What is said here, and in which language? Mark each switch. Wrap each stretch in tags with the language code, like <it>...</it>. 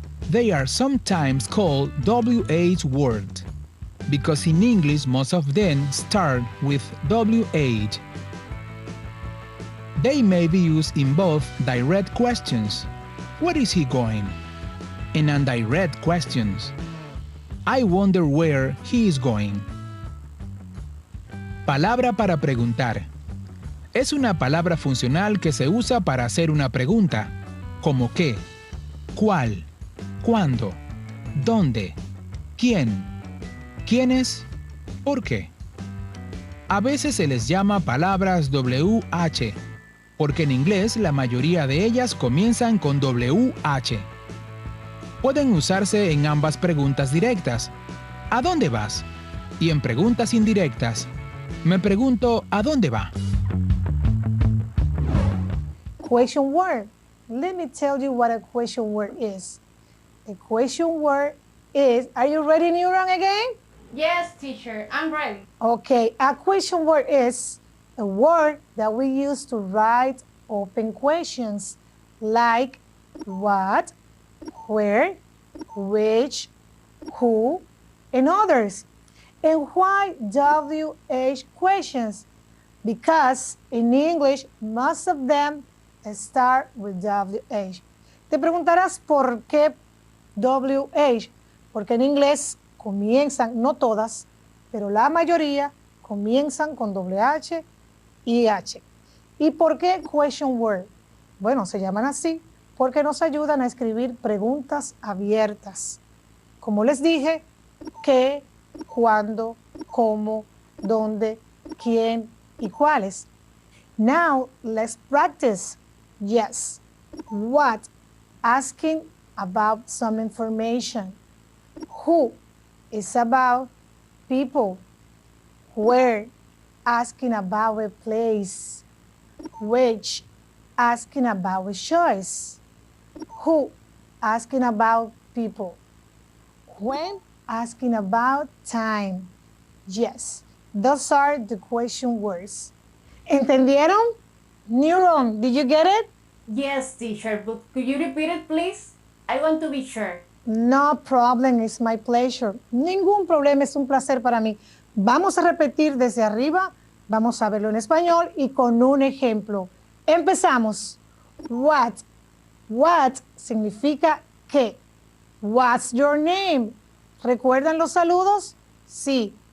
<en>They are sometimes called WH words, because in English most of them start with WH. They may be used in both direct questions, where is he going? And indirect questions, I wonder where he is going.</en> <es>Palabra para preguntar. Es una palabra funcional que se usa para hacer una pregunta, como qué, cuál, cuándo, dónde, quién, quiénes, por qué. A veces se les llama palabras WH, porque en inglés la mayoría de ellas comienzan con WH. Pueden usarse en ambas preguntas directas, ¿a dónde vas? Y en preguntas indirectas, me pregunto ¿a dónde va?</es> <en>Question word. Let me tell you what a question word is. A question word is, are you ready, Neuron, again? Yes, teacher, I'm ready. Okay, a question word is a word that we use to write open questions like what, where, which, who, and others. And why WH questions? Because in English, most of them start with WH.</en> <es>Te preguntarás por qué WH, porque en inglés comienzan, no todas, pero la mayoría comienzan con WH y H. ¿Y por qué</es> <en>question word?</en> <es>Bueno, se llaman así porque nos ayudan a escribir preguntas abiertas. Como les dije, qué, cuándo, cómo, dónde, quién y cuáles.</es> <en>Now, let's practice. Yes. What? Asking about some information. Who? Is about people. Where? Asking about a place. Which? Asking about a choice. Who? Asking about people. When? Asking about time. Yes, those are the question words.</en> <es>¿Entendieron?</es> <en>Neuron, did you get it? Yes, teacher, but could you repeat it, please? I want to be sure. No problem, it's my pleasure.</en> <es>Ningún problema, es un placer para mí. Vamos a repetir desde arriba, vamos a verlo en español y con un ejemplo. Empezamos.</es> <en>What? What</en> <es>significa qué.</es> <en>What's your name?</en> <es>¿Recuerdan los saludos? Sí.</es>